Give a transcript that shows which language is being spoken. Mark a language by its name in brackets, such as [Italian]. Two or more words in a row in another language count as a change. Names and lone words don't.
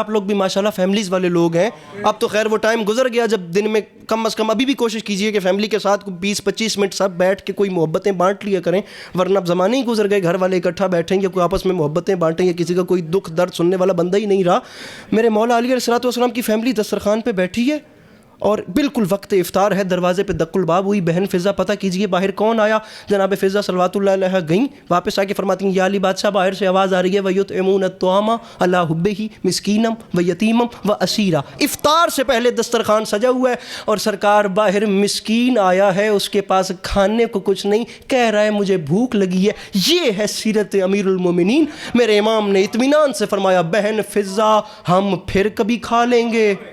[Urdu] آپ لوگ بھی ماشاءاللہ فیملیز والے لوگ ہیں. اب تو خیر وہ ٹائم گزر گیا جب دن میں کم از کم ابھی بھی کوشش کیجئے کہ فیملی کے ساتھ 20-25 منٹ سب بیٹھ کے کوئی محبتیں بانٹ لیا کریں, ورنہ اب زمانے ہی گزر گئے گھر والے اکٹھا بیٹھیں یا کوئی آپس میں محبتیں بانٹیں یا کسی کا کوئی دکھ درد سننے والا بندہ ہی نہیں رہا. میرے مولا علی [Arabic] علیہ السلام [Urdu] کی فیملی دسترخوان پہ بیٹھی ہے اور بالکل وقت افطار ہے. دروازے پہ دق الباب ہوئی. بہن فضا پتہ کیجئے باہر کون آیا. جناب فضا [Arabic] صلوات اللہ علیہ [Urdu] گئیں, واپس آ کے فرماتی ہیں یا علی بادشاہ باہر سے آواز آ رہی ہے [Arabic] وَيُطْعِمُونَ الطَّعَامَ عَلَىٰ حُبِّهِ مِسْكِینًا وَيَتِیمًا وَأَسِیرًا. [Urdu] افطار سے پہلے دسترخوان سجا ہوا ہے اور سرکار باہر مسکین آیا ہے, اس کے پاس کھانے کو کچھ نہیں, کہہ رہا ہے مجھے بھوک لگی ہے. یہ ہے سیرت [Arabic] امیر المومنین. [Urdu] میرے امام نے اطمینان سے فرمایا بہن فضا ہم پھر کبھی کھا لیں گے.